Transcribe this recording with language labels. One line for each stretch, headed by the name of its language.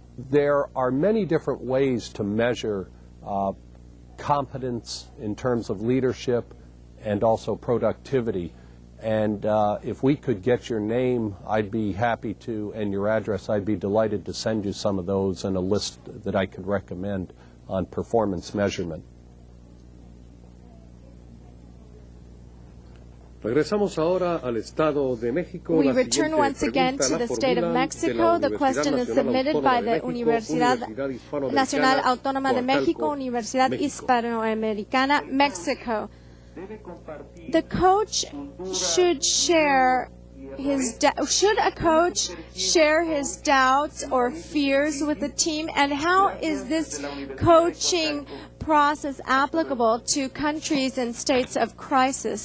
English: There are many different ways to measure competence in terms of leadership and also productivity. And if we could get your name, I'd be happy to, and your address, I'd be delighted to send you some of those and a list that I could recommend on performance measurement.
Spanish: Regresamos ahora al Estado de México.
English: We return once again to the state of Mexico. The question is submitted by the Universidad Nacional Autónoma de México, Universidad Hispanoamericana, Mexico. The coach should share should a coach share his doubts or fears with the team, and how is this coaching process applicable to countries and states of crisis?